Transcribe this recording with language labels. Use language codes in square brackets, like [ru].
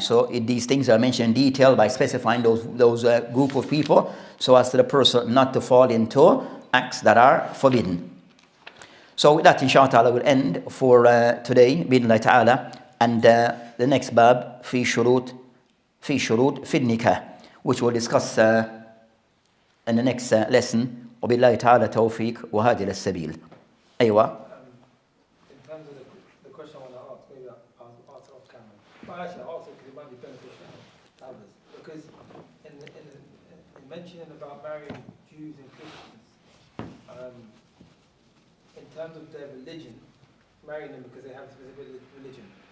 [en] So these things are mentioned in detail by specifying those group of people, so as to the person not to fall into acts that are forbidden. So with that, inshallah, will end for today, bi'idhnillahi ta'ala. And the next bab, fi shurut fi nikah, which we'll discuss in the next lesson. [ar] وبالله تعالى توفيق وهذه السبيل. أيوة. [en] In terms of the question I want to ask, maybe I'll answer off camera. But actually, I'll answer because it might be beneficial to others. Because in mentioning about marrying Jews and Christians, in terms of their religion, marrying them because they have a specific religion.